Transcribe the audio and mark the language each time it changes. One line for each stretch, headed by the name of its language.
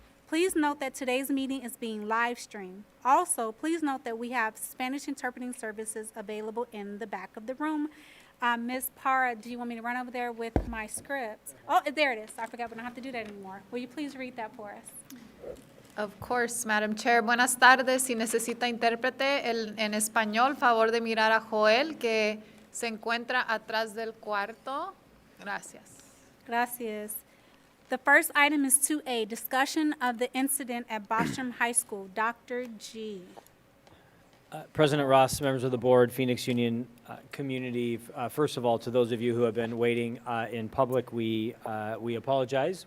English: Please note that today's meeting is being live streamed. Also, please note that we have Spanish interpreting services available in the back of the room. Ms. Parra, do you want me to run over there with my script? Oh, there it is. I forgot we don't have to do that anymore. Will you please read that for us? Of course, Madam Chair.
Spanish: Buenas tardes. Si necesita intérprete en español, favor de mirar a Joel, que se encuentra atrás del cuarto. Gracias. Gracias.
English: The first item is 2A, discussion of the incident at Bostrom High School. Dr. G. President Ross, members of the board, Phoenix Union community, first of all, to those of you who have been waiting in public, we apologize.